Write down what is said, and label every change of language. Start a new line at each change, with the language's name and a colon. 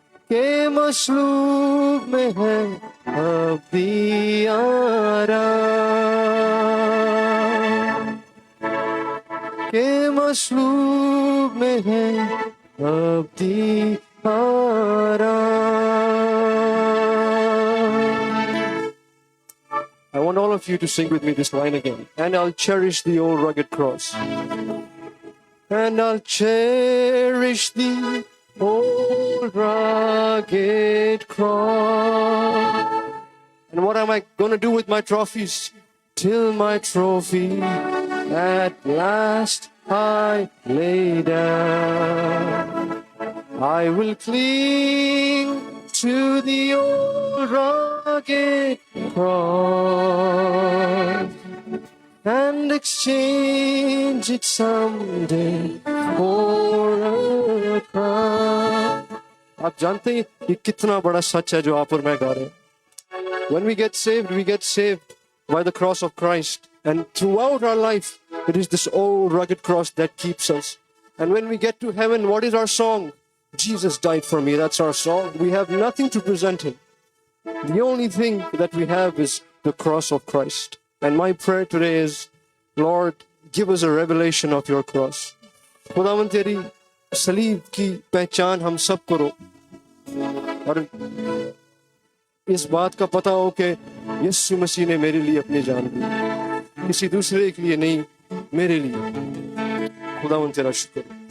Hindi: के मसलूब में है अभी आराम के मसलूब में है अभी आराम.
English: I want all of you to sing with me this line again. And I'll cherish the old rugged cross. And I'll cherish the old rugged cross. And what am I going to do with my trophies? Till my trophy at last I lay down. I will cling to the old rugged cross and exchange it someday for a crown.
Hindi: आप जानते हैं ये कितना बड़ा सच है जो आप और मैं गा रहे हैं.
English: When we get saved by the cross of Christ, and throughout our life it is this old rugged cross that keeps us. And when we get to heaven, what is our song? Jesus died for me. That's our song. We have nothing to present him. The only thing that we have is the cross of Christ. And my prayer today is, Lord, give us a revelation of your cross.
Hindi: खुदावंद तेरी सलीब की पहचान हम सब करो और इस बात का पता हो कि यीशु मसीह ने मेरे लिए अपनी जान दी, किसी दूसरे के लिए नहीं, मेरे लिए. खुदावंद तेरा शुक्र.